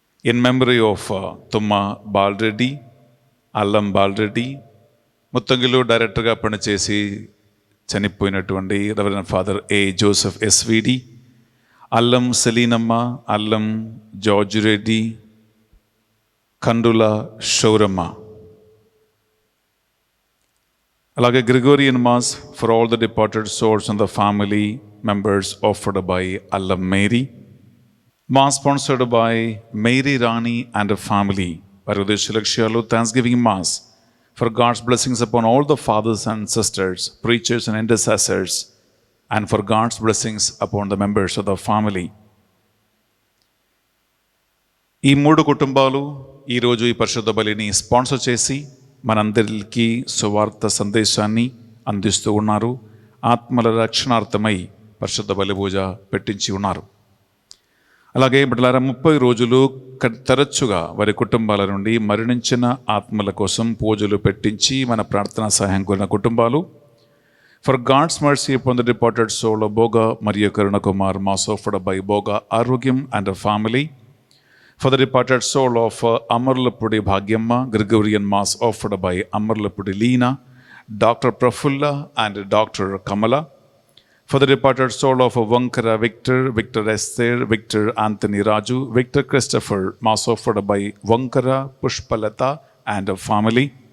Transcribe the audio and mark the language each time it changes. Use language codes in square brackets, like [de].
[en] in memory of [te] తుమ్మా Bala Reddy, అల్లం బాలరెడ్డి, ముత్తంగిలో డైరెక్టర్గా పనిచేసి చనిపోయినటువంటి రెవరెండ్ ఫాదర్ ఏ జోసెఫ్ ఎస్విడి, అల్లం సెలీనమ్మ, అల్లం జార్జ్ రెడ్డి, కండుల షౌరమ్మ. [en] అలాగే Gregorian mass for all the departed souls and the family members offered by Allam Mary. Mass sponsored by Mary Rani and her family. Parudesha Lakshayalu Thanksgiving Mass for God's blessings upon all the fathers and sisters, preachers and intercessors, and for God's blessings upon the members of the family. [te] ఈ 3 కుటుంబాలు ఈరోజు ఈ పరిశుద్ధ బలిని sponsor చేసి మనందరికీ సువార్త సందేశాన్ని అందిస్తూ ఉన్నారు. ఆత్మల రక్షణార్థమై పరిశుద్ధ బలి పూజ పెట్టించి ఉన్నారు. అలాగే బిడ్డలారా, 30 రోజులు తరచుగా వారి కుటుంబాల నుండి మరణించిన ఆత్మల కోసం పూజలు పెట్టించి మన ప్రార్థనా సహాయం కోరిన కుటుంబాలు [en] For God's mercy upon the departed soul of Boga మరియు Karuna Kumar mass offered by Boga Arogyam and family. For the departed soul of Amarlapudi Bhagyamma, Gregorian Mass offered by Amarlapudi Leena, Dr. Prafulla and Dr. Kamala. For the departed soul of Vankara Victor, Victor Esther, Victor Anthony Raju, Victor Christopher, Mass offered by Vankara Pushpalata and family.